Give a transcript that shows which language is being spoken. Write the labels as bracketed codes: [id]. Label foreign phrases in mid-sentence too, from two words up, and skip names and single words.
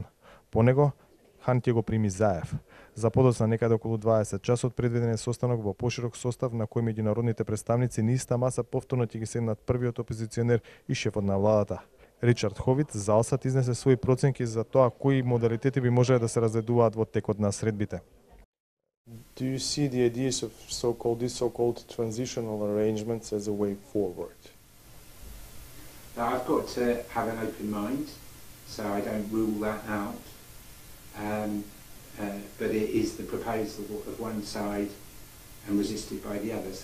[mk] По него, Хан ќе го прими Заев. За подоцна некаде околу 20 часот предвиден е состанок во поширок состав на кој меѓународните представници на иста маса повторно ќе ги седнат првиот опозиционер и шефот на владата. Ричард Ховит за Алсат изнесе своји проценки за тоа кои модалитети би можеле да се разгледуваат во текот на средбите. [en] Do you see the ideas of these so-called transitional arrangements as a way forward? Now, I've got to have an open mind, so I don't rule that out. But it is the proposal of one side and resisted by the other.